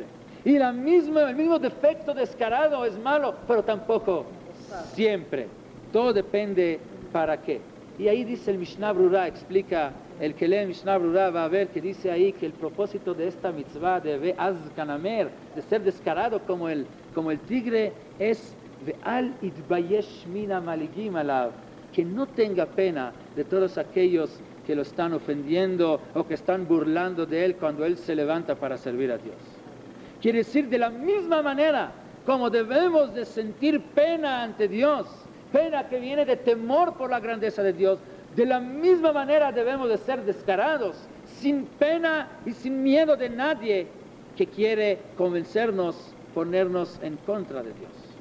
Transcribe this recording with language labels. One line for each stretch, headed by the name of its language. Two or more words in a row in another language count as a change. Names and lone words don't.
Spanish: Y el mismo defecto descarado es malo, pero tampoco siempre. Todo depende para qué. Y ahí dice el Mishnah Brura, explica, el que lee el Mishnah Brura va a ver que dice ahí que el propósito de esta mitzvah de
Hebrew: ועז כנמר,
Spanish: de ser descarado como el tigre, es
Hebrew: ולא יתבייש מפני המלעיגים עליו,
Spanish: que no tenga pena de todos aquellos que lo están ofendiendo o que están burlando de él cuando él se levanta para servir a Dios. Quiere decir, de la misma manera como debemos de sentir pena ante Dios, pena que viene de temor por la grandeza de Dios, de la misma manera debemos de ser descarados, sin pena y sin miedo de nadie que quiere convencernos, ponernos en contra de Dios.